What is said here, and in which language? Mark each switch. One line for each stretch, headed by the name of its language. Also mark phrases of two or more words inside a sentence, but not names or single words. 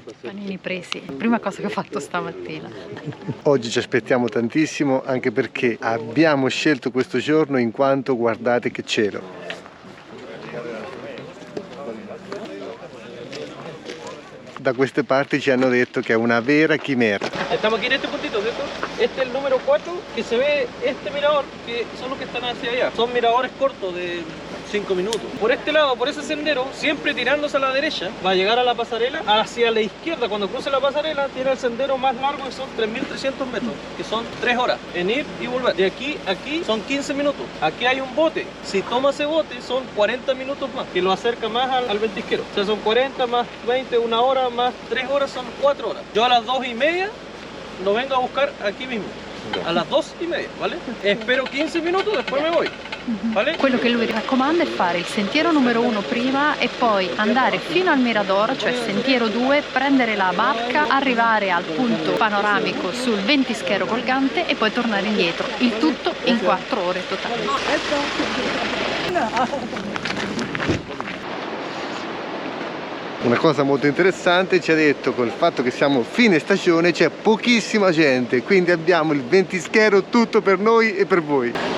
Italian: Panini presi, prima cosa che ho fatto stamattina. Oggi ci aspettiamo tantissimo, anche perché abbiamo scelto questo giorno in quanto guardate che cielo. Da queste parti ci hanno detto che è una vera chimera.
Spanish: Estamos aquí en este puntito, ¿cierto? Este es el número 4, que se ve este mirador, que son los que están hacia allá. Son miradores cortos de 5 minutos. Por este lado, por ese sendero, siempre tirándose a la derecha, va a llegar a la pasarela. Hacia la izquierda, cuando cruce la pasarela, tiene el sendero más largo, que son 3.300 metros, que son 3 horas en ir y volver. De aquí a aquí son 15 minutos. Aquí hay un bote. Si toma ese bote, son 40 minutos más, que lo acerca más al ventisquero. O sea, son 40 más 20, 1 hora más 3 horas, son 4 horas. Yo a las 2:30 lo vengo a buscar aquí mismo. A las 2:30, ¿vale? Espero 15 minutos, después me voy. ¿Vale?
Italian: Quello che lui raccomanda è fare il sentiero numero 1 prima e poi andare fino al mirador, cioè sentiero 2, prendere la barca, arrivare al punto panoramico sul ventischero colgante e poi tornare indietro. Il tutto in 4 ore totali. Una cosa molto interessante, ci ha detto col fatto che siamo fine stagione c'è pochissima gente, quindi abbiamo il ventischero tutto per noi e per voi.